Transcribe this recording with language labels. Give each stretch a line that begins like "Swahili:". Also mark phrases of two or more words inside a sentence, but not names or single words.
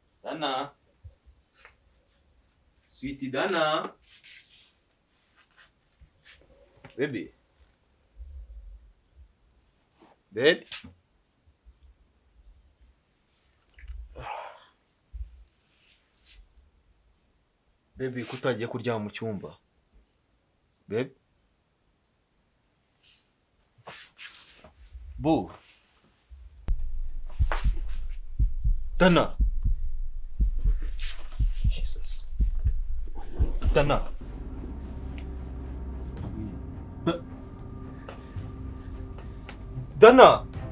English: Dana. Sweetie Dana. Baby. Babe.
Kinyarwanda: Baby, kutagiye kuryama mu cyumba.
English: Babe. Bu. Dana. Jesus. Dana. Dana.